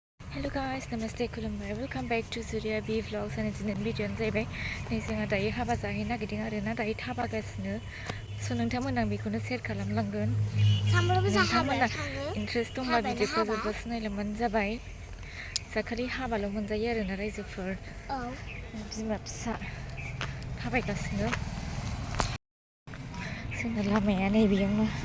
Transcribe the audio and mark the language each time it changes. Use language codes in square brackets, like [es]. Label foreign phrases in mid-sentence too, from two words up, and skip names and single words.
[en] Hello guys, Namaste Kulumbai. Welcome back to Surya B Vlogs and [brx] दिनैनि भिडिअ'आनो जाहैबाय नै जोंहा दायो हाबा जाहैनो नागिरदों आरोना दायो थाबागासिनो स' नोंथांमोना बेखौनो शेयार खालामलांगोन नोंथांमोना इन्ट्रेस्ट दंबा भिडिअ'खौ जोबजासिम नायलांबानो जाबाय जाखालि हाबाल' मोनजायो आरोना रायजोफोर बिमा फिसा थाबायगासिनो जोंना लामाया नैबेयावनो